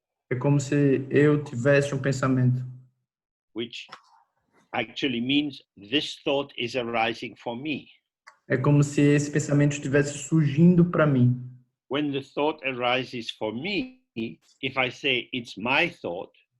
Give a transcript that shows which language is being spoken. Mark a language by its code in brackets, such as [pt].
[pt] É como se eu tivesse um pensamento. [en] which actually means this thought is arising for me. [pt] É como se esse pensamento estivesse surgindo para mim. [en] When the thought arises for me, if I say it's my thought,